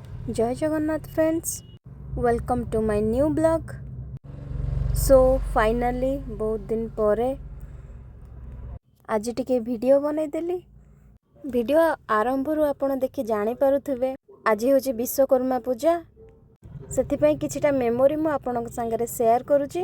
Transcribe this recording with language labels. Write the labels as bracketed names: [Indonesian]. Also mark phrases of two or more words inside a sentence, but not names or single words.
[Odia] ଜୟ ଜଗନ୍ନାଥ [English] friends, welcome to my new blog. so finally [Odia] ବହୁତ ଦିନ ପର ଆଜି ଟିକେ ଭିଡିଓ ବନେଇଦେଲି। ଭିଡିଓ ଆରମ୍ଭ ଆପଣ ଦେଖି ଜାଣି ପାରୁଥିବେ ଆଜି ହେଉଛି ବିଶ୍ୱକର୍ମା ପୂଜା, ସେଥିପାଇଁ କିଛିଟା ମେମୋରି ମୁଁ ଆପଣ ସଙ୍ଗେ ସେୟାର କରୁଛି।